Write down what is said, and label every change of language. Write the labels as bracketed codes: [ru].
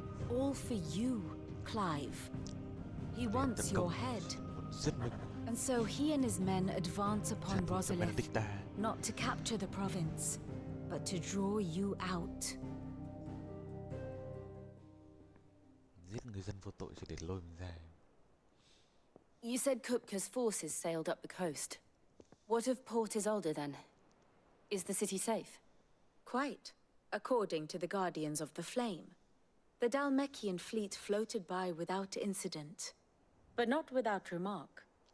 [en] All for you, Clive. He wants your head. And so he and his men advance upon Rosalith, not to capture the province, but to draw you out. [vi] Giết người dân vô tội chỉ để lôi mình ra. [en] You said Kupka's forces sailed up the coast. What of Port Isolde then? Is the city safe? Quite, according to the Guardians of the Flame. The Dhalmekian fleet floated by without incident, but not without remark.